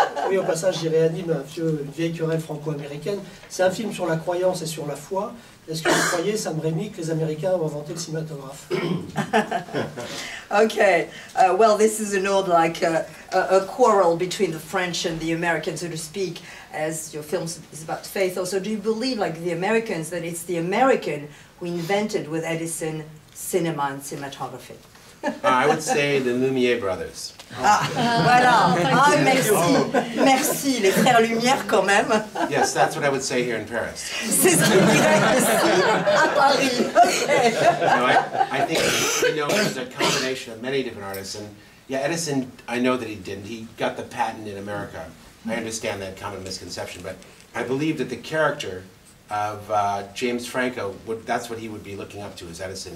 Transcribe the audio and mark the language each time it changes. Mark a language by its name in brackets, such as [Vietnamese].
[French] Oui, au passage, j'y réanime une vieille querelle franco-américaine. C'est un film sur la croyance et sur la foi. Est-ce que vous croyez, Sam Raimi, que les Américains ont inventé le cinématographe? [English] Okay, well, this is an old, like, a quarrel between the French and the Americans, so to speak, as your film is about faith. Also, do you believe, like the Americans, that it's the American who invented with Edison cinema and cinematography? I would say the Lumiere brothers. [French] Ah, voilà. Ah, merci. Merci, les frères Lumière quand même. [English] Yes, that's what I would say here in Paris. [French] C'est ce qu'on dirait ici à Paris. [English] Okay. No, I think, there's a combination of many different artists. And yeah, Edison, I know that he didn't. He got the patent in America. I understand that common misconception. But I believe that the character of James Franco, that's what he would be looking up to as Edison.